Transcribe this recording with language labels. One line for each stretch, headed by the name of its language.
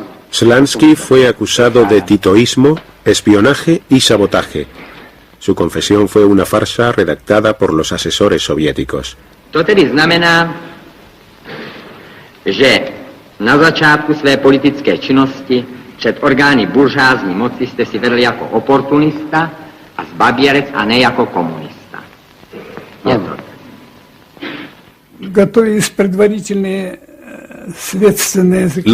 Spanish: Slansky fue acusado de titoísmo, espionaje y sabotaje. Su confesión fue una farsa redactada por los asesores soviéticos.
Czech: To tedy znamená, že na začátku své politické činnosti před orgány buržázní moci jste si vedl jako oportunista a zbaběrec a ne jako komunista. Je to.
Russian: Готовились предварительные следственные заключения.